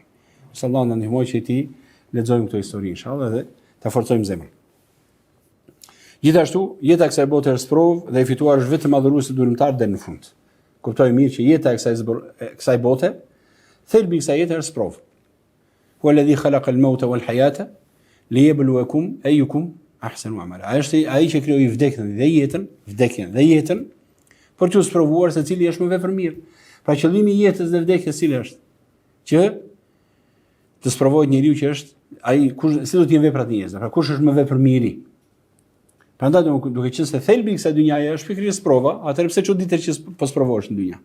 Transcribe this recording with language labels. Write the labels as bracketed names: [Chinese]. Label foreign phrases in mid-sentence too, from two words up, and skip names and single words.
[Albanian] Sallallahu na ndihmoj që ti lexojmë këto histori inshallah dhe ta forcojmë zemrën. Gjithashtu, jeta e kësaj bote është provë dhe e fituar është vetëm adhuruesi durimtar deri në fund. Kuptoj mirë që jeta e kësaj bote, thelbi i kësaj jete është provë. [Arabic] هو الذي خلق الموت والحياة ليبلوكم أيكم أحسن عملا. [Albanian] Ai që krijoi vdekjen dhe jetën, për t'u sprovuar se cili është më vepër mirë. Pra qëllimi i jetës dhe vdekjes cili është? Që të sprovohet njeriu që është ai si do të jenë veprat e njerëzve. Pra kush është më vepër mirë? Prandaj duke qenë se thelbi i kësaj dynjaje është pikërisht prova, atëherë pse çuditesh që po sprovohesh në dynja?